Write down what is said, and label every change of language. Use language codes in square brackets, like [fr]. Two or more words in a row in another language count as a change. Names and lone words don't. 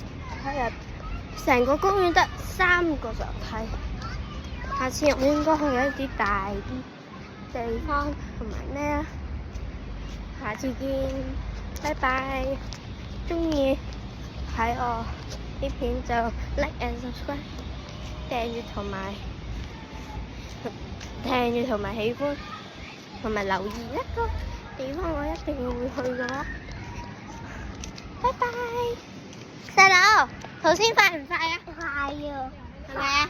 [yue] 睇下成個公園得3個上滑梯。下次我應該去一啲大啲地方，同埋咩啊？下次見，拜拜。鍾意睇我呢片就 [en] like and subscribe， [yue] 訂閱同埋喜歡，同埋留意一個地方我一定會去嘅話。拜拜，細佬，頭先快唔快啊？快啊，係咪啊？